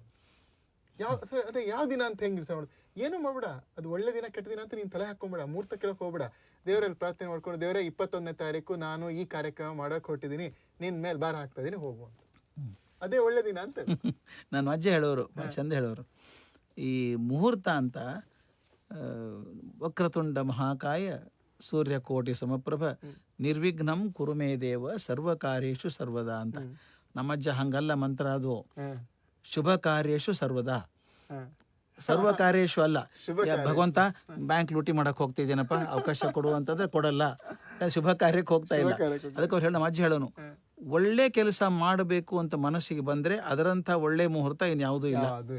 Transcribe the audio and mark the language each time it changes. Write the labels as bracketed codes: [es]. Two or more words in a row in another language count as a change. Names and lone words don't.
[kn] ಸರ್ ಅದೇ ಯಾವ ದಿನ ಅಂತ ಹೆಂಗೆ ಡಿಸೈಡ್ ಮಾಡೋದು, ಏನೂ ಮಾಡ್ಬೇಡ, ಅದು ಒಳ್ಳೆ ದಿನ ಕೆಟ್ಟ ದಿನ ಅಂತ ನೀನು ತಲೆ ಹಾಕೊಂಬೇಡ, ಮುಹೂರ್ತ ಕೇಳಕ್ಕೆ ಹೋಗ್ಬೇಡ. ದೇವರಲ್ಲಿ ಪ್ರಾರ್ಥನೆ ಮಾಡ್ಕೊಂಡು, ದೇವರೇ 21ನೇ ತಾರೀಕು ನಾನು ಈ ಕಾರ್ಯಕ್ರಮ ಮಾಡೋಕೆ ಹೊಟ್ಟಿದ್ದೀನಿ, ನಿನ್ನ ಮೇಲೆ ಭಾರ ಹಾಕ್ತಾ ಇದ್ದೀನಿ, ಹೋಗು ಅಂತ. ಅದೇ ಒಳ್ಳೆ ದಿನ ಅಂತ ನಾನು ಅಜ್ಜ ಹೇಳೋರು, ಚಂದ ಹೇಳೋರು. ಈ ಮುಹೂರ್ತ ಅಂತ [sa] ವಕ್ರತುಂಡ ಮಹಾಕಾಯ ಸೂರ್ಯಕೋಟಿ ಸಮಪ್ರಭ ನಿರ್ವಿಘ್ನಂ ಕುರುಮೇ ದೇವ ಸರ್ವಕಾರ್ಯೇಷು ಸರ್ವದಾ [kn] ಅಂತ. ನಮ್ಮಜ್ಜ ಹಂಗಲ್ಲ ಮಂತ್ರ, ಅದು [sa] ಶುಭ ಕಾರ್ಯೇಷು ಸರ್ವದಾ, ಸರ್ವ ಕಾರ್ಯೇಶು [kn] ಅಲ್ಲ. ಭಗವಂತ ಬ್ಯಾಂಕ್ ಲೂಟಿ ಮಾಡಕ್ ಹೋಗ್ತಿದ್ದೇನಪ್ಪ, ಅವಕಾಶ ಕೊಡು ಅಂತಂದ್ರೆ ಕೊಡಲ್ಲ, ಶುಭ ಕಾರ್ಯಕ್ಕೆ ಹೋಗ್ತಾ ಇಲ್ಲ. ಅದಕ್ಕೆ ಅವ್ರು ಹೇಳಿ, ನಮ್ಮ ಅಜ್ಜಿ ಹೇಳೋನು, ಒಳ್ಳೆ ಕೆಲಸ ಮಾಡಬೇಕು ಅಂತ ಮನಸ್ಸಿಗೆ ಬಂದ್ರೆ ಅದರಂತ ಒಳ್ಳೆ ಮುಹೂರ್ತ ಇನ್ಯಾವುದೂ ಇಲ್ಲ.